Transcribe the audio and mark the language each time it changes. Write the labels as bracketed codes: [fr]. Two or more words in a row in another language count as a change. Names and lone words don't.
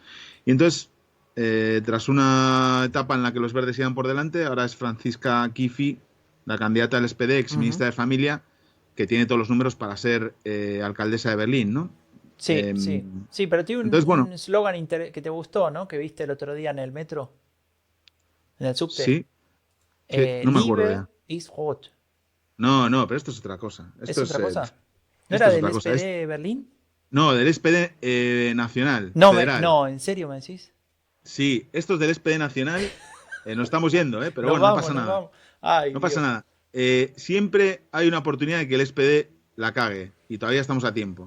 [es] Y entonces, tras una etapa en la que los verdes iban por delante, ahora es Franziska Kifi, la candidata del SPD, ex Ujú. ministra de Familia, que tiene todos los números para ser alcaldesa de Berlín, ¿no? Sí, Eh, sí. Sí, pero tiene entonces, bueno, un eslogan que te gustó, ¿no? Que viste el otro día en el metro, en el subte. sí, no me acuerdo [de] Liebe [es] ya. [de] ist rot. [es] No, pero esto es otra cosa. ¿Es otra cosa? ¿No Esto era es del otra cosa. SPD Berlín? No, del SPD nacional, No, federal. no, ¿en serio me decís? Sí, esto es del SPD nacional Nos estamos yendo, pero Nos bueno, no vamos, pasa nos nada. vamos. Ay, No pasa Dios. nada. Siempre hay una oportunidad de que el SPD la cague y todavía estamos a tiempo.